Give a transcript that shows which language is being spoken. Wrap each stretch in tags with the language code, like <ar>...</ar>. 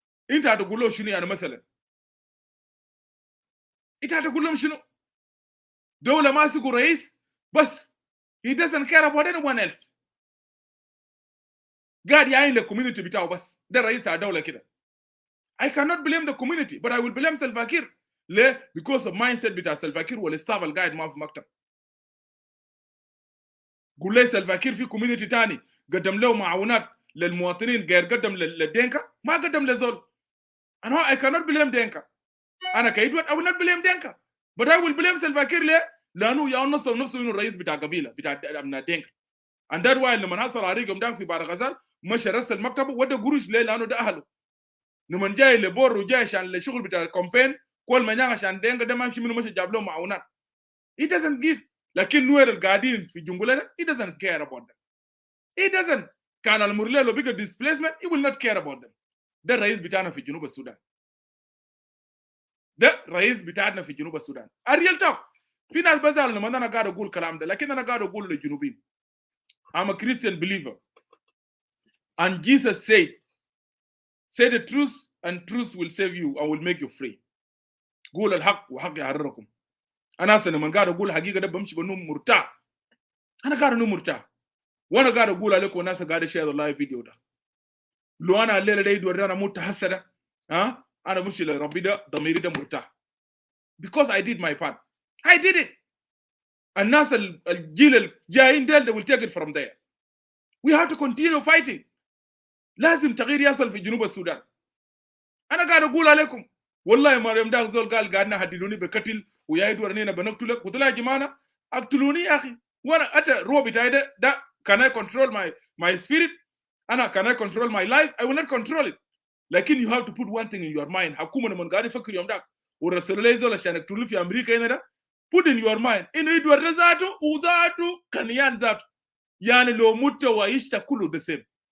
<ar>انت هتقول له شنو يعني مثلا؟ انت هتقول لهم شنو؟ دوله ماسكوا رئيس بس</ar> <en>he doesn't care about anyone else.</en> <ar>قاعد يعين للكوميونتي بتاعه بس. ده الرئيس بتاع الدوله كده.</ar> <en>I cannot blame the community but I will blame Salva Kiir.</en> <ar>ليه؟</ar> <en>because of mindset</en> <ar>بتاع سلفا كير والاستاف القاعد معه في مكتب. قول لي سلفا كير في كوميونتي تاني قدم له معاونات للمواطنين غير قدم للدينكا؟ ما قدم لزول.</ar> <en>انا I cannot blame Dinka.</en> <ar>انا كايدوان</ar> <en>I will not blame Dinka but I will blame Salva Kiir.</en> <ar>ليه؟ لانه يا نفسه انه الرئيس بتاع قبيله بتاع ابناء دينكا.</ar> <en>and that why</en> <ar>لما حصل عليهم ده في بار غزال مشى رسل مكتبه ودى قروش ليه؟ لانه ده اهله. لما جاي لبور وجاي عشان الشغل بتاع الكامبين كل ما نجح عشان دينكا ده ما يمشي منه مشى جاب لهم معاونات.</ar> <en>he doesn't give.</en> <ar>لكن نوير القاعدين في الجنجولة ده</ar> <en>he doesn't care about them. he doesn't.</en> <ar>كان المرلي لو بيجا</ar> <en>displacement he will not care about them.</en> <ar>ده الرئيس بتاعنا في جنوب السودان. ده رئيس بتاعنا في جنوب السودان. الريال توك. في ناس بزعل لما انا قاعد اقول الكلام ده، لكن انا قاعد اقول للجنوبيين</ar> <en>I'm a Christian believer and Jesus said say the truth and truth will save you and will make you free.</en> <ar>قول الحق وحق يحرركم. انا اصلا لما قاعد اقول الحقيقه ده بمشي بنوم مرتاح. انا قاعد انوم مرتاح وانا قاعد اقول عليكم والناس قاعد شير اللايف فيديو ده. لو انا الليله دي يدوري انا موت حسده انا بمشي لربي ده ضميري ده مرتاح</ar> <en>because I did my part. I did it.</en> <ar>الناس الجيل الجايين ديل</ar> <en>they will take it from there. We have to continue fighting.</en> <ar>لازم تغيير يصل في جنوب السودان. انا قاعد اقول عليكم والله ما يوم ده زول قال قاعدنا هددوني بقتل ويا يدورني بنقتلك. قلت له يا جماعه اقتلوني يا اخي وانا اتى روح بتاعي ده</ar> <en>can I control my spirit؟ انا can I control my life؟ I will not control it. لكن you have to put one thing in your mind.</en> <ar>حكومه لما قاعد يفكر يوم ده ورسلوا لي زول عشان يقتلوا في امريكا هنا ده</ar> <en>put in your mind</en> <ar>انه يدور ذاته وذاته كنيان ذاته يعني لو مت وعشت كله</ar> <en>the same.</en>